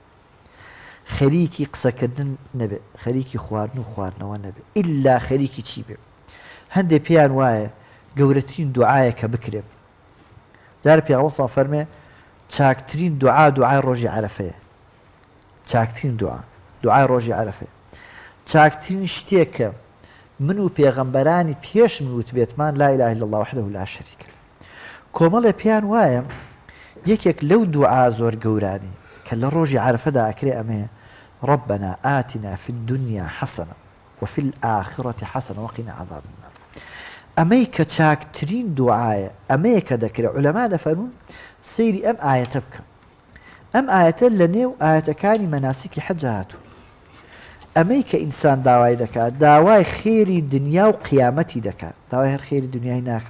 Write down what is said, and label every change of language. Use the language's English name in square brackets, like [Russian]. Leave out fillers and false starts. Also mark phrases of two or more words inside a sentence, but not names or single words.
[Central Kurdish] خەریکی قسەکردن نەبێت خەریکی خواردن و خواردنەوە نەبێت ئیلا خەریکی چی بێت هەندێک پێیان وایە گەورەترین دوعایە کە بکرێت جارە پێغەمبەر فەرمێ چاکترین دوعا دوعای ڕۆژی عەرەفەیە چاکترین دوعای ڕۆژی عەرەفەیە چاکترین شتێکە من و پێغەمبەرانی پێش من وتبێتمان لا [Arabic] إله إلا الله وحده لا شريك له [Central Kurdish] کۆمەڵێ پێیان وایە یەکێک لەو دوعا زۆر گەورانی کە لە ڕۆژی عەرەفەدا ئەکرێ ئەمەیە [Arabic] ربنا آتنا في الدنيا حسنة وفي الآخرة حسنة وقنا عذاب النار [Central Kurdish] ئەمەی کە چاکترین دوعایە ئەمەیە کە دەکرێت عولەما دەفەرمون سەیری ئەم ئایەتە بکە ئەم ئایەتە لە نێو ئایەتەکانی مەناسیکی حەج هاتووە ئەمەی کە ئینسان داوای دەکات داوای خێری دنیا و قیامەتی دەکات داوای هەر خێری دنیای ناکە